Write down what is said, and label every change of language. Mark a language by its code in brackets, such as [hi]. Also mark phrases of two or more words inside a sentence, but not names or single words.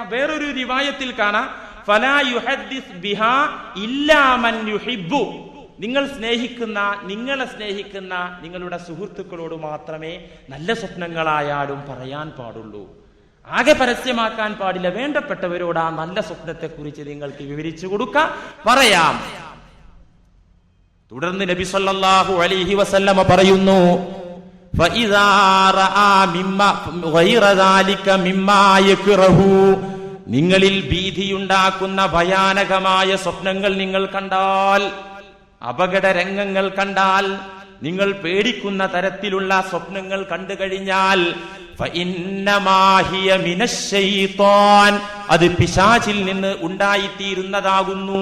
[ml] വേറൊരു റിവായത്തിൽ കാണാം, [ar] فلا يحدث بها إلا من يحب, [ml] നിങ്ങളെ സ്നേഹിക്കുന്ന നിങ്ങളുടെ സുഹൃത്തുക്കളോട് മാത്രമേ നല്ല സ്വപ്നങ്ങളായാലും പറയാൻ പാടുള്ളൂ. ആകെ പരസ്യമാക്കാൻ പാടില്ല. വേണ്ടപ്പെട്ടവരോട് ആ നല്ല സ്വപ്നത്തെക്കുറിച്ച് നിങ്ങൾക്ക് വിവരിച്ചു കൊടുക്കാം, പറയാം. തുടർന്ന് നബി [ar] صلى الله عليه وسلم [ml] പറയുന്നു, [ar] فَإِذَا رَأَى مِمَّا غَيْرَ ذَلِكَ مِمَّا يَكْرَهُ, [ml] നിങ്ങളിൽ ഭീതിയുണ്ടാക്കുന്ന ഭയാനകമായ സ്വപ്നങ്ങൾ നിങ്ങൾ കണ്ടാൽ, അപകട രംഗങ്ങൾ കണ്ടാൽ, നിങ്ങൾ പേടിക്കുന്ന തരത്തിലുള്ള സ്വപ്നങ്ങൾ കണ്ടു കഴിഞ്ഞാൽ [ar] فإنما هي من الشيطان, [ml] അത് പിശാചിൽ നിന്ന് ഉണ്ടായിത്തീരുന്നതാകുന്നു.